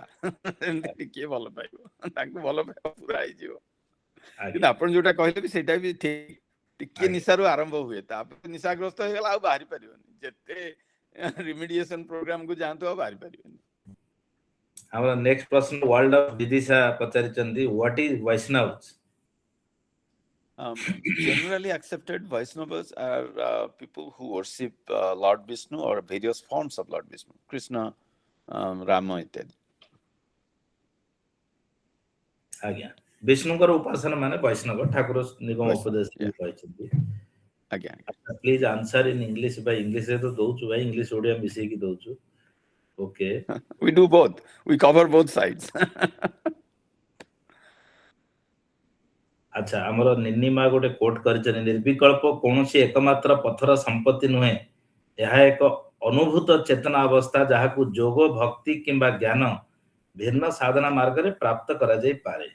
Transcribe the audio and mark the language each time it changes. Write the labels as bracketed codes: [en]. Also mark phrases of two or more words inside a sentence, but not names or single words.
[or] ଏମିତି ଟିକିଏ ଭଲ ପାଇବ, ତାଙ୍କୁ ଭଲ ପାଇବା ପୁରା ହେଇଯିବ। କିନ୍ତୁ ଆପଣ ଯୋଉଟା କହିଲେ ବି ସେଇଟା ବି ଠିକ, ଟିକେ ନିଶାରୁ ଆରମ୍ଭ ହୁଏ, ତାପରେ ନିଶାଗ୍ରସ୍ତ ହେଇଗଲା ଆଉ ବାହାରି ପାରିବନି। ଯେତେ [en] remediation program [or] କୁ ଯାଆନ୍ତୁ ଆଉ ବାହାରି ପାରିବେନି। ଆମର ନେକ୍ସଟ ପ୍ରଶ୍ନ ୱାର୍ଲ୍ଡ ଅଫ ବିଦିଶା ପଚାରିଛନ୍ତି, [en] what is Vaishnavas? Generally accepted, Vaishnavas are people who worship Lord Vishnu or various forms of Lord Vishnu, Krishna, Rama ityadi. [or] ଆଜ୍ଞା, ବିଷ୍ଣୁଙ୍କର ଉପାସନା ମାନେ ବୈଷ୍ଣବ, ଠାକୁର ନିଗମ ଉପଦେଶ କହିଛନ୍ତି। ଆଜ୍ଞା, [en] please answer in English. [or] ଭାଇ ଇଂଲିଶରେ ତ ଦଉଛୁ ଭାଇ, ଇଂଲିଶ ଓଡିଆ ମିଶେଇକି ଦଉଛୁ। [en] ଓକେ, we do both, we cover both sides. [or] ଆଚ୍ଛା, ଆମର ନିନିମା ଗୋଟେ କୋଟ କରିଛନ୍ତି, ନିର୍ବିକଳ୍ପ କୌଣସି ଏକମାତ୍ର ପଥର ସମ୍ପତ୍ତି ନୁହେଁ, ଏହା ଏକ ଅନୁଭୂତ ଚେତନା ଅବସ୍ଥା ଯାହାକୁ ଯୋଗ, ଭକ୍ତି କିମ୍ବା ଜ୍ଞାନ ଭିନ୍ନ ସାଧନା ମାର୍ଗରେ ପ୍ରାପ୍ତ କରାଯାଇପାରେ।